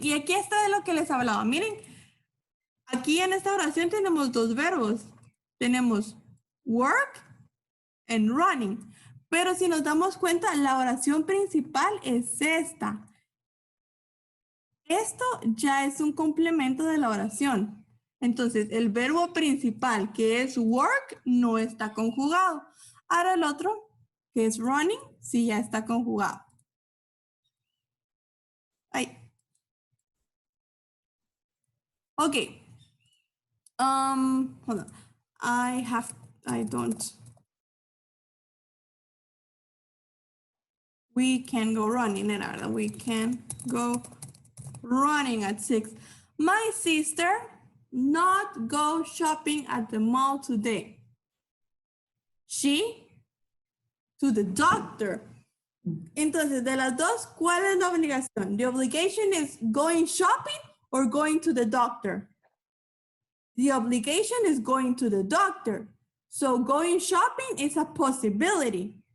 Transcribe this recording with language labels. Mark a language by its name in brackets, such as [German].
[Spanish] Y aquí está de lo que les hablaba. Miren, aquí en esta oración tenemos dos verbos. Tenemos work and running. Pero si nos damos cuenta, la oración principal es esta. Esto ya es un complemento de la oración. Entonces, el verbo principal, que es work, no está conjugado. Ahora el otro, que es running, sí ya está conjugado. Ay. [English] Okay. Hold on. I don't. We can go running, [Spanish] era verdad. [English] We can go running at 6. My sister not go shopping at the mall today. She to the doctor. [Spanish] Entonces, de las dos, ¿cuál es la obligación? [English] The obligation is going shopping or going to the doctor? The obligation is going to the doctor. So going shopping is a possibility.